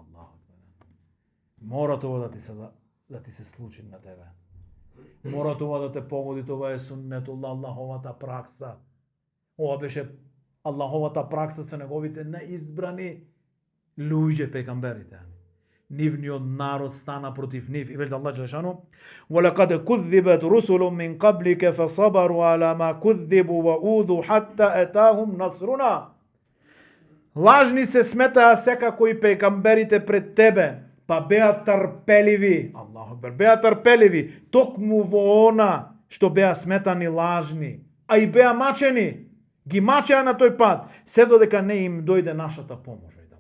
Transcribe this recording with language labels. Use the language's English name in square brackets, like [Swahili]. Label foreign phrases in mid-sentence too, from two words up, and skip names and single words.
[Macedonian] Мора тоа да ти се случи на тебе. Мора тоа да те погоди, тоа е суннетуллах, Аллаховата пракса. Ова беше Аллаховата пракса со неговите неизбрани луѓе пејгамберите. Нивниот народ стана против нив. И вели Аллах Джелешану: [Arabic] وَلَقَدْ كُذِّبَتْ رُسُلٌ مِّن قَبْلِكَ فَصَبَرُوا عَلَى مَا كُذِّبُوا وَأُوذُوا حَتَّى أَتَاهُمْ نَصْرُنَا. [Macedonian] Лажни се сметаа секако и пејгамберите пред тебе, па беа трпеливи. [Arabic] الله أكبر, [Macedonian] беа трпеливи токму во она што беа сметани лажни, а и беа мачени. Ги мачеа на тој пат, се додека не им дојде нашата помош.